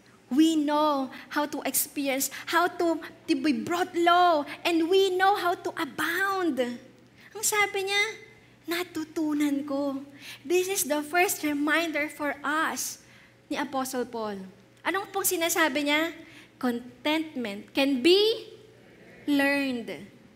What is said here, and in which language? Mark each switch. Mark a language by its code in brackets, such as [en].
[en] We know how to experience, how to be brought low, and we know how to abound. [tl] Ang sabi niya, natutunan ko. [en] This is the first reminder for us [tl] ni Apostle Paul. Anong pong sinasabi niya? [en] Contentment can be learned.